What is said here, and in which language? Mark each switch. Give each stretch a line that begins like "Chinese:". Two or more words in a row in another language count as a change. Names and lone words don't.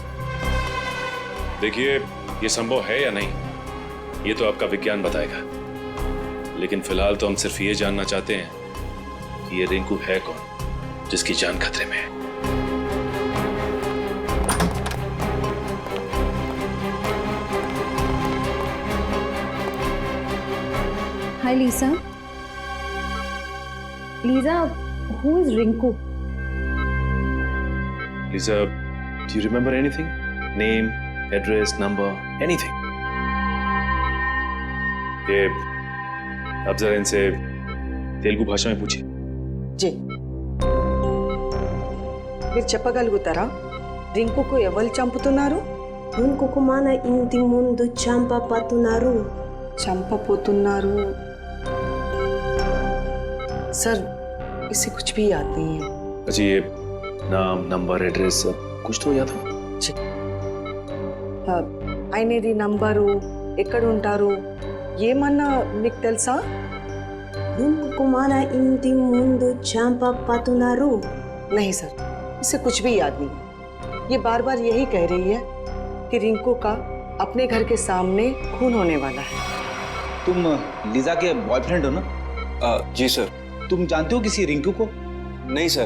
Hindi: देखिए, ये संभव है या नहीं ये तो आपका विज्ञान बताएगा, लेकिन फिलहाल तो हम सिर्फ ये जानना चाहते हैं कि ये रिंकू है कौन जिसकी जान खतरे में है। हाय लीजा। लीजा,
English: who is Rinku? Lisa, do you remember anything? Name, address, number, anything?
Hindi: ये अब जरा इनसे तेलुगु भाषा में पूछिए।
Telugu: जी మీరు చెప్పగలుగుతారా రింకుకు ఎవరు చంపుతున్నారు? రింకుకు మన ఇంటి ముందు చంపబోతున్నారు. చంపబోతున్నారు?
Hindi: सर इसे कुछ भी याद नहीं है। अच्छा, ये नाम, नंबर, एड्रेस कुछ तो याद हो?
Telugu: ఆయనది నంబరు, ఎక్కడ ఉంటారు, ఏమన్నా మీకు తెలుసా? రింకుకు మన ఇంటి ముందు చంపబోతున్నారు.
Hindi: नहीं सर, इसे कुछ भी याद नहीं। ये बार बार यही कह रही है कि रिंकू का अपने घर के सामने खून होने वाला है। तुम लीजा के बॉयफ्रेंड हो ना? जी सर। तुम जानते हो किसी रिंकू को? नहीं सर।